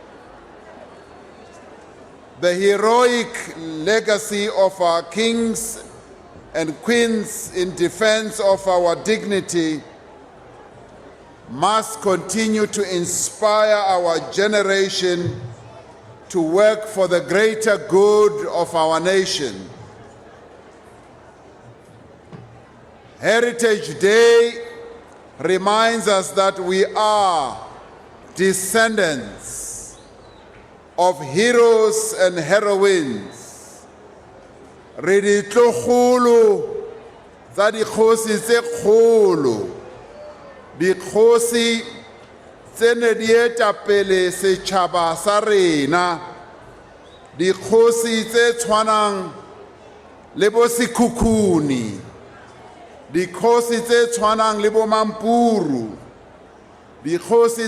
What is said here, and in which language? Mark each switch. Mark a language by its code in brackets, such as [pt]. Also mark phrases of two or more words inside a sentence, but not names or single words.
[en] The heroic legacy of our kings and queens in defense of our dignity must continue to inspire our generation to work for the greater good of our nation. Heritage Day reminds us that we are descendants of heroes and heroines. [nso] Re ditlogolo tsa dikgosi tse kgolo, dikgosi tse ne di etapele setšhaba sa rena, dikgosi tse tshwanang le bo Sekhukhune, dikgosi tse tshwanang le bo Mampuru, dikgosi